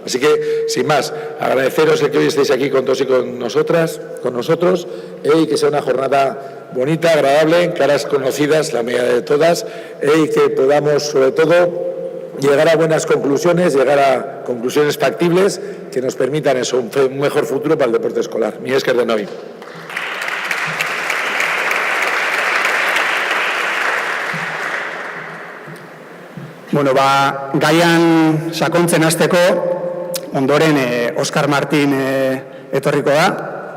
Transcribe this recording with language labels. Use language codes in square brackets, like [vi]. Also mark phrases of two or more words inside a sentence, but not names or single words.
[es] Así que, sin más, agradeceros el que hoy estéis aquí con todos y con nosotros, y que sea una jornada bonita, agradable, caras conocidas, la mayoría de todas, y que podamos, sobre todo, llegar a buenas conclusiones, llegar a conclusiones factibles que nos permitan eso, un mejor futuro para el deporte escolar. [eu] Mila esker denoi. Bueno, gaian sakontzen hasteko, ondoren Oskar Martin etorriko da.